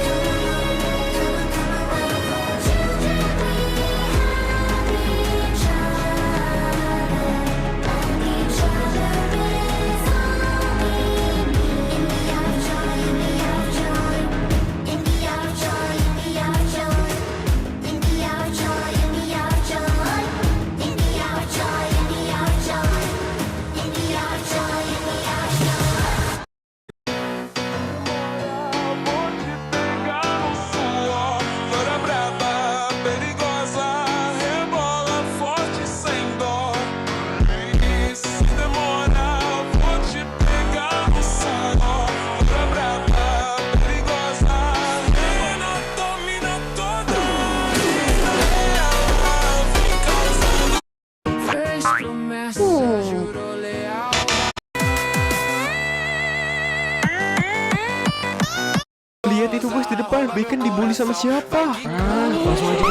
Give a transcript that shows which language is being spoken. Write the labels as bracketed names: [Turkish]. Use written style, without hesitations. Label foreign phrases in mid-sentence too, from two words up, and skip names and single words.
[English] Come along, children, we have each other, and each other is all we need. In the hour of joy, in the hour of joy. In the hour of joy, in the hour of joy. In the hour of joy, in the hour of joy. In the hour of joy, in the hour of joy. In the hour of joy, in the hour of joy. [Portuguese] Vou te pegar no suor, flora braba, perigosa, rebola forte sem dó. E se demora, vou te pegar no suor, flora braba, perigosa, ela domina toda. Ela vem causando. Fez promessa, jurou leal. [Indonesian] Lihat itu bos di depan, Bacon dibully sama siapa? Langsung aja.